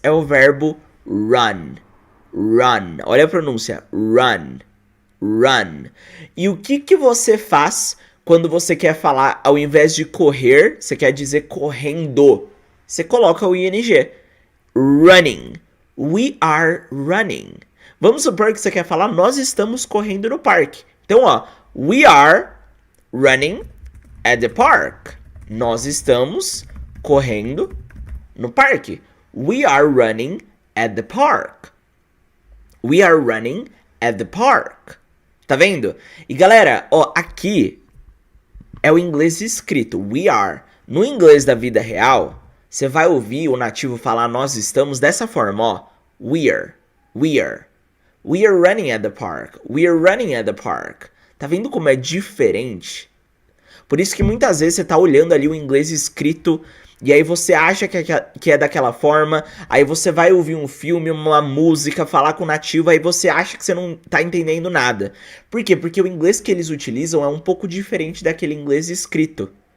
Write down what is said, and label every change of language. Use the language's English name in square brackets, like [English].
[Portuguese] É o verbo run. Run. Olha a pronúncia. Run. Run. E o que você faz quando você quer falar, ao invés de correr, você quer dizer correndo? Você coloca o ing. [English] Running. We are running. [Portuguese] Vamos supor que você quer falar, nós estamos correndo no parque. Então, ó, [English] we are running at the park. [Portuguese] Nós estamos correndo no parque. [English] We are running at the park. We are running at the park. [Portuguese] Tá vendo? E galera, ó, aqui é o inglês escrito, we are. No inglês da vida real, você vai ouvir o nativo falar nós estamos dessa forma, ó. [English] We are. We are. We are running at the park. We are running at the park. [Portuguese] Tá vendo como é diferente? Por isso que muitas vezes você tá olhando ali o inglês escrito e aí você acha que é daquela forma, aí você vai ouvir um filme, uma música, falar com o nativo, aí você acha que você não tá entendendo nada. Por quê? Porque o inglês que eles utilizam é um pouco diferente daquele inglês escrito.